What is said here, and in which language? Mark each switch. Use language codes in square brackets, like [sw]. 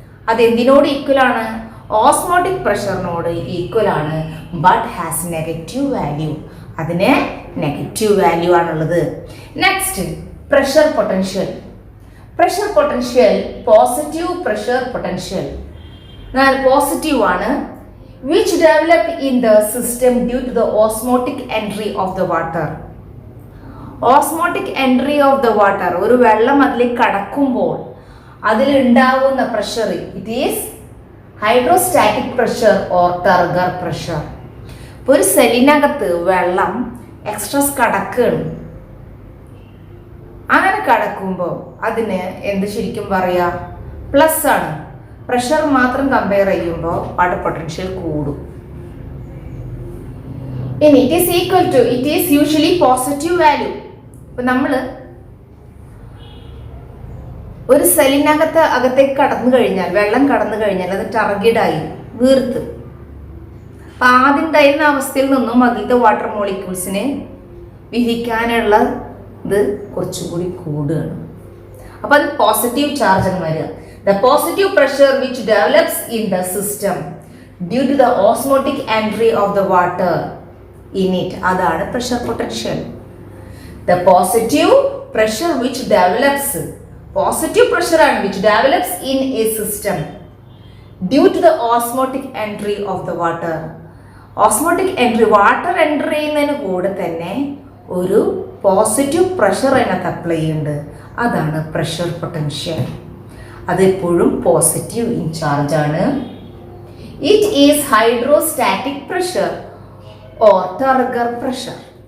[ml] അത് എന്തിനോട് ഈക്വൽ ആണ്? Osmotic പ്രഷറിനോട് equal ആണ്. [en] But has negative value. [ml] അതിന് നെഗറ്റീവ് വാല്യൂ ആണുള്ളത്. [en] Next pressure potential. [ml] Pressure potential positive pressure potential positive ആണ്. [en] which develop in the system due to the osmotic entry of the water. Osmotic entry of the water, [ml] ഒരു വെള്ളം അതിലേക്ക് കടക്കുമ്പോൾ അതിലുണ്ടാവുന്ന pressure [en] It is hydrostatic pressure or turgor pressure. [ml] ഒരു സെല്ലിനകത്ത് വെള്ളം extras കടക്കുകയാണ്. അങ്ങനെ കടക്കുമ്പോൾ അതിന് എന്ത് ശരിക്കും പറയാ? പ്ലസ് ആണ്. പ്രഷർ മാത്രം കമ്പയർ ചെയ്യുമ്പോൾ വാട്ടർ പൊട്ടൻഷ്യൽ കൂടും. ഇനി [en] It is equal to, it is usually positive value. [ml] ഇപ്പൊ നമ്മൾ ഒരു അകത്തേക്ക് കടന്നു കഴിഞ്ഞാൽ, വെള്ളം കടന്നു കഴിഞ്ഞാൽ അത് ടർഗിഡായി വീർത്ത്. അപ്പൊ ആദ്യം ഉണ്ടായിരുന്ന അവസ്ഥയിൽ നിന്നും അതിലത്തെ വാട്ടർ മോളിക്യൂൾസിനെ വിഹിക്കാനുള്ള ഇത് കുറച്ചുകൂടി കൂടുകയാണ്. അപ്പൊ അത് പോസിറ്റീവ് ചാർജ് എന്ന് വരിക. [en] The positive pressure which develops in the system due to the osmotic entry of the water in it, അതാണ് pressure potential. The positive pressure which develops, positive pressure and which develops in a system due to the osmotic entry of the water. [ml] Osmotic entry, water enter ചെയ്യുന്നതിന് കൂടെ തന്നെ ഒരു positive pressure അതിനകത്ത് apply ചെയ്യുന്നുണ്ട്. അതാണ് pressure potential. അതെപ്പോഴും positive in charge ആണ്. [en] It is hydrostatic pressure or turgor pressure.